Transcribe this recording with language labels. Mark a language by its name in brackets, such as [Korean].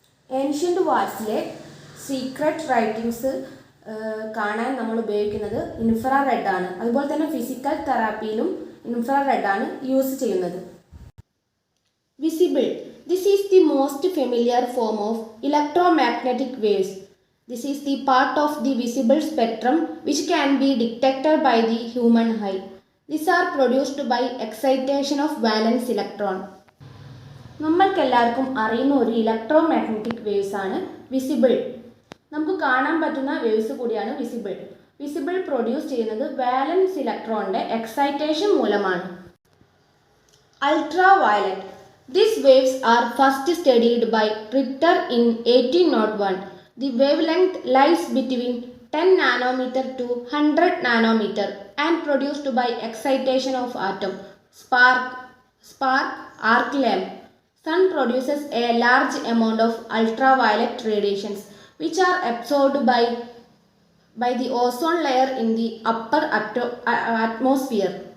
[Malayalam] Ancient വാൾസിലെ secret writings കാണാൻ നമ്മൾ ഉപയോഗിക്കുന്നത് ഇൻഫ്രാറെഡ് ആണ്. അതുപോലെ തന്നെ ഫിസിക്കൽ തെറാപ്പിയിലും ഇൻഫ്രാറെഡ് ആണ് യൂസ് ചെയ്യുന്നത്. Visible. [English] This is the most familiar form of electromagnetic waves. This is the part of the visible spectrum which can be detected by the human eye. These are produced by excitation of valence electron. [Malayalam] നമ്മൾക്കെല്ലാവർക്കും അറിയുന്ന ഒരു electromagnetic waves ആണ് visible. നമുക്ക് കാണാൻ പറ്റുന്ന waves കൂടിയാണ് visible. Visible produce ചെയ്യുന്നത് വാലൻസ് ഇലക്ട്രോണിൻ്റെ excitation മൂലമാണ്. [English] Ultraviolet. These waves are first studied by Richter in 1801. The wavelength lies between 10 nanometer to 100 nanometer and produced by excitation of atom. Spark, arc lamp. Sun produces a large amount of ultraviolet radiations which are absorbed by the ozone layer in the upper atmosphere.